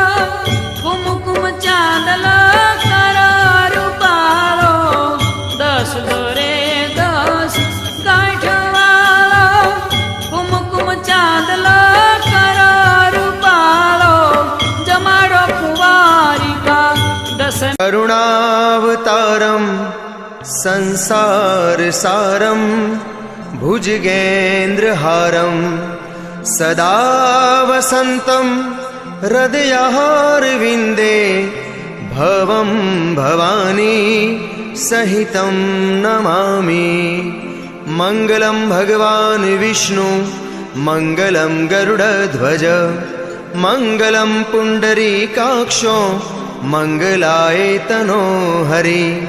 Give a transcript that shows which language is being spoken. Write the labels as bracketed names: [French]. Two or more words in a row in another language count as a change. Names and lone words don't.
[Gujarati] કુમકુમ ચાંદલ કર રૂપાળો દસ દોરે દસ ગાંઠવાળો કુમકુમ ચાંદલ કર રૂપાળો જમાડો કુંવારિકા દસ [Sanskrit] करुणावतारं संसारसारं भुजगेन्द्रहारं सदा वसन्तं हृदयारविन्दे भवं भवानी सहितं नमामि मङ्गलं भगवान् विष्णु मङ्गलं गरुडध्वज मङ्गलं पुण्डरीकाक्षो मङ्गलाय तनो हरि